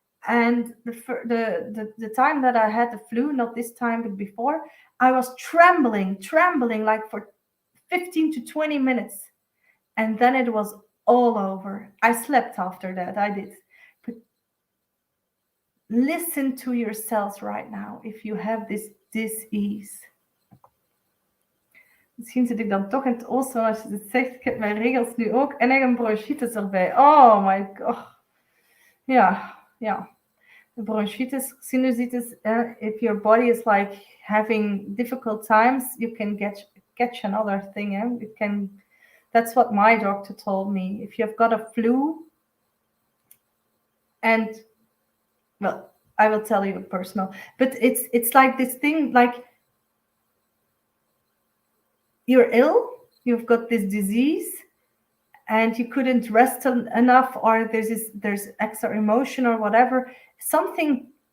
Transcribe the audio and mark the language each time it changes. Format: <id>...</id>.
<en>And the time that I had the flu, not this time, but before, I was trembling like for 15 to 20 minutes. And then it was all over. I slept after that. I did. But listen to your cells right now if you have this dis-ease.</en> <nl>Misschien zit ik dan toch in het oosten als je het zegt. Ik heb mijn regels nu ook en echt een bronchitis erbij.</nl> <en>Oh my god.</en> <nl>Ja, ja.</nl> <en>The bronchitis, sinusitis, if your body is like having difficult times, you can catch another thing. It can. That's what my doctor told me. If you've got a flu, and well, I will tell you personal, but it's like this thing, like you're ill, you've got this disease, and you couldn't rest enough, or there's extra emotion or whatever, something.</en>